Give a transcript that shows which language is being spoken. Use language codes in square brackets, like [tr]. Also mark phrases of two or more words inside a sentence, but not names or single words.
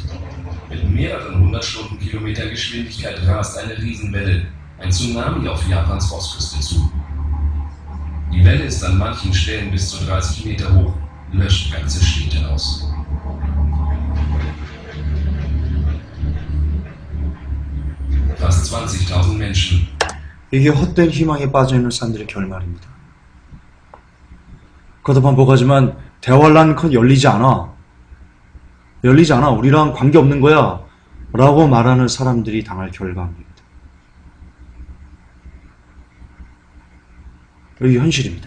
[de] Mit mehreren 100 Stundenkilometer Geschwindigkeit rast eine Riesenwelle, ein Tsunami auf Japans Ostküste zu. Die Welle ist an manchen Stellen bis zu 30 Meter hoch, löscht ganze Städte aus. Fast 20.000 Menschen. [ko] 이게 헛된 희망에 빠져있는 사람들의 결말입니다. 그것도 반복하지만 대환란컷 열리지 않아. 우리랑 관계없는 거야. 라고 말하는 사람들이 당할 결과입니다. 이게 현실입니다.